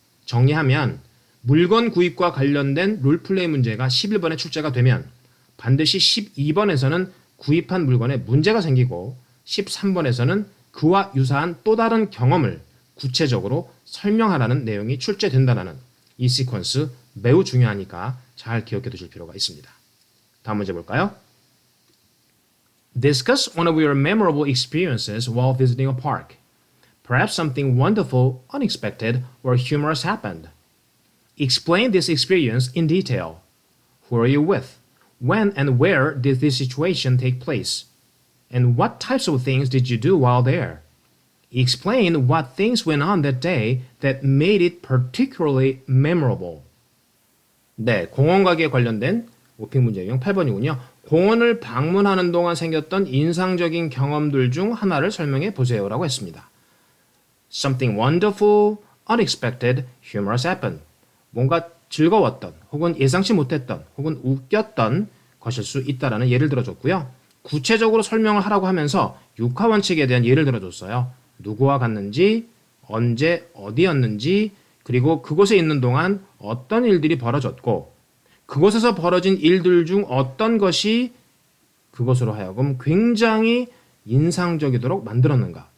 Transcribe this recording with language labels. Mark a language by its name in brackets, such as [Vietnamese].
[Korean] 정리하면 물건 구입과 관련된 롤플레이 문제가 11번에 출제가 되면 반드시 12번에서는 구입한 물건에 문제가 생기고 13번에서는 그와 유사한 또 다른 경험을 구체적으로 설명하라는 내용이 출제된다는 이 시퀀스 매우 중요하니까 잘 기억해 두실 필요가 있습니다. 다음 문제 볼까요? [English] Discuss one of your memorable experiences while visiting a park. Perhaps something wonderful, unexpected, or humorous happened. Explain this experience in detail. Who are you with? When and where did this situation take place? And what types of things did you do while there? Explain what things went on that day that made it particularly memorable. [Korean] 네, 공원 가기에 관련된 오픽 문제 유형 8번이군요. 공원을 방문하는 동안 생겼던 인상적인 경험들 중 하나를 설명해 보세요라고 했습니다. [English] Something wonderful, unexpected, humorous happened. [Korean] 뭔가 즐거웠던 혹은 예상치 못했던 혹은 웃겼던 것일 수 있다라는 예를 들어줬고요. 구체적으로 설명을 하라고 하면서 육하 원칙에 대한 예를 들어줬어요. 누구와 갔는지, 언제, 어디였는지, 그리고 그곳에 있는 동안 어떤 일들이 벌어졌고 그곳에서 벌어진 일들 중 어떤 것이 그것으로 하여금 굉장히 인상적이도록 만들었는가.